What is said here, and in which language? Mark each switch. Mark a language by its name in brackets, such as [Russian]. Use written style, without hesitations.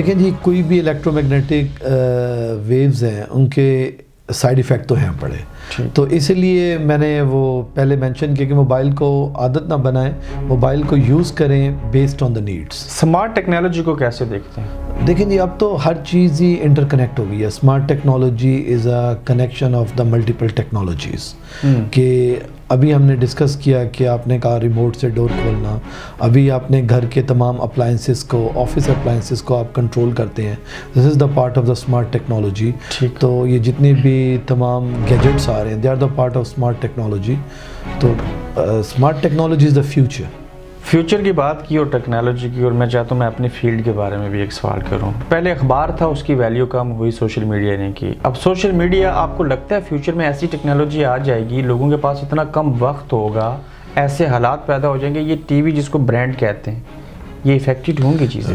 [Urdu] دیکھیں جی, کوئی بھی الیکٹرو میگنیٹک ویوز ہیں ان کے سائیڈ ایفیکٹ تو ہیں پڑے. تو اس لیے میں نے وہ پہلے مینشن کیا کہ موبائل کو عادت نہ بنائیں, موبائل کو یوز کریں [English] Based on the needs. [Urdu] Smart technology کو کیسے دیکھتے ہیں؟ دیکھیں جی, اب تو ہر چیز ہی انٹر کنیکٹ ہو گئی ہے. [English] Smart technology is a connection of the multiple technologies. [Urdu] کہ ابھی ہم نے ڈسکس کیا کہ آپ نے کہا ریموٹ سے ڈور کھولنا, ابھی آپ نے گھر کے تمام اپلائنسز کو, آفس اپلائنسز کو آپ کنٹرول کرتے ہیں. [English] This is the part of the smart technology. [Urdu] تو یہ جتنے بھی تمام گیجٹس آ رہے ہیں, [English] They are the part of smart technology. تو smart technology is the future. [Urdu] Future کی بات کی اور ٹیکنالوجی کی، اور میں چاہتا ہوں میں اپنی فیلڈ کے بارے میں بھی ایک سوال کروں. پہلے اخبار تھا، اس کی ویلیو کم ہوئی، سوشل میڈیا نے کی. اب سوشل میڈیا، آپ کو لگتا ہے فیوچر میں ایسی ٹیکنالوجی آ جائے گی، لوگوں کے پاس اتنا کم وقت ہوگا، ایسے حالات پیدا ہو جائیں گے، یہ ٹی وی جس کو برانڈ کہتے ہیں، یہ افیکٹڈ ہوں گی چیزیں؟